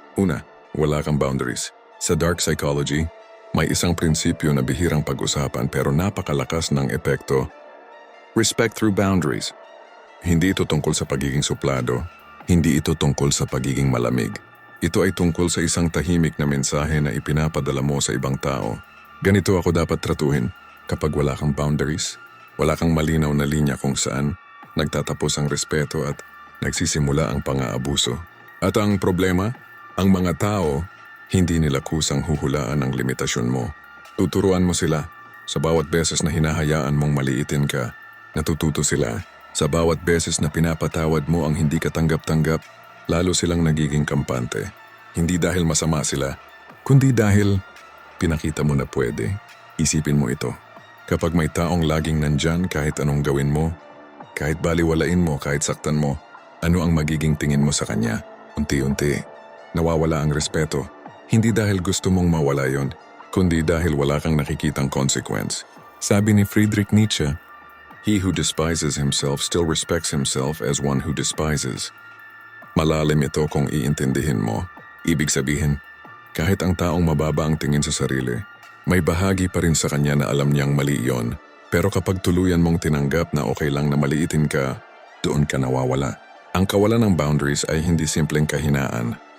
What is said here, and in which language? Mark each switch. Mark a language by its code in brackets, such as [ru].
[tl] Una, wala kang boundaries. Sa dark psychology, may isang prinsipyo na bihirang pag-usapan pero napakalakas ng epekto. [en] Respect through boundaries. [tl] Hindi ito tungkol sa pagiging suplado. Hindi ito tungkol sa pagiging malamig. Ito ay tungkol sa isang tahimik na mensahe na ipinapadala mo sa ibang tao. Ganito ako dapat tratuhin. Kapag wala kang boundaries, wala kang malinaw na linya kung saan nagtatapos ang respeto at nagsisimula ang pang-aabuso. At ang problema, ang mga tao, hindi nila kusang huhulaan ang limitasyon mo. Tuturuan mo sila. Sa bawat beses na hinahayaan mong maliitin ka, natututo sila. Sa bawat beses na pinapatawad mo ang hindi katanggap-tanggap, lalo silang nagiging kampante. Hindi dahil masama sila, kundi dahil pinakita mo na pwede. Isipin mo ito. Kapag may taong laging nandyan kahit anong gawin mo, kahit baliwalain mo, kahit saktan mo, ano ang magiging tingin mo sa kanya? Unti-unti, nawawala ang respeto. Hindi dahil gusto mong mawala yon, kundi dahil wala kang nakikitang consequence. Sabi ni Friedrich Nietzsche, [en] "He who despises himself still respects himself as one who despises." [tl] Malalim ito kung iintindihin mo. Ibig sabihin, kahit ang taong mababa ang tingin sa sarili, may bahagi pa rin sa kanya na alam niyang mali yon. Pero kapag tuluyan mong tinanggap na okay lang na maliitin ka, doon ka nawawala. Ang kawalan ng boundaries ay hindi simpleng kahinaan.